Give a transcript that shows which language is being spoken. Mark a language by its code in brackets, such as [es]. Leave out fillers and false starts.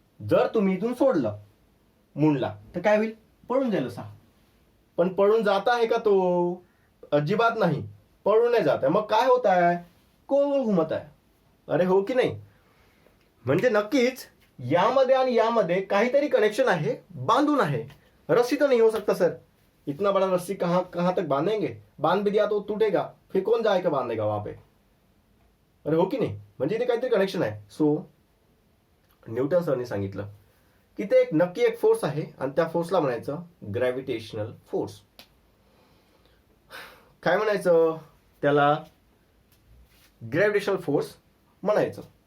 [mr] जर तुम्ही इथून सोडलं मूनला तर काय होईल? पळून जाईल असा. पण पळून जात आहे का तो? अजिबात नाही, पळून नाही जात आहे. मग काय होत आहे? गोल गोल घुमत आहे. अरे हो की नाही? म्हणजे नक्कीच यामध्ये आणि यामध्ये काहीतरी कनेक्शन आहे, बांधून आहे. [hi] रस्सी तो नहीं हो सकता सर. इतना बड़ा रस्सी कहां तक बांधेंगे? बांध भी दिया तो टूटेगा, फिर कौन जाएगा बांधेगा वहां पे? [mr] अरे हो की नाही? म्हणजे इथे काहीतरी कनेक्शन आहे. सो न्यूटन सरने सांगितलं की ते नक्की एक फोर्स आहे आणि त्या फोर्सला म्हणायचं ग्रॅव्हिटेशनल फोर्स. काय म्हणायचं त्याला? ग्रॅव्हिटेशनल फोर्स म्हणायचं.